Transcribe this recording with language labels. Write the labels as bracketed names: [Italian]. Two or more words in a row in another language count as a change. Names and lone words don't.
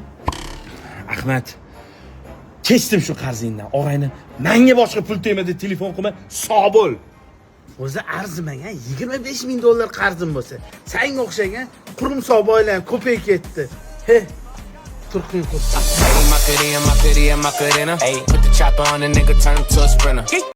[Uzbek] Ahmad, kechdim shu qarzingdan. Og'ayni, menga boshqa pul tegmadi, telefon qilma, sog' bo'l. O'zi arzimagan 25 ming dollar qarzim bo'lsa, senga o'xshagan qurumsoq boylar ko'payib ketdi. He. Turqiy qursa. [English] My pity and my pity and my pity. Put the chopper on the nigga, turn him to a sprinter.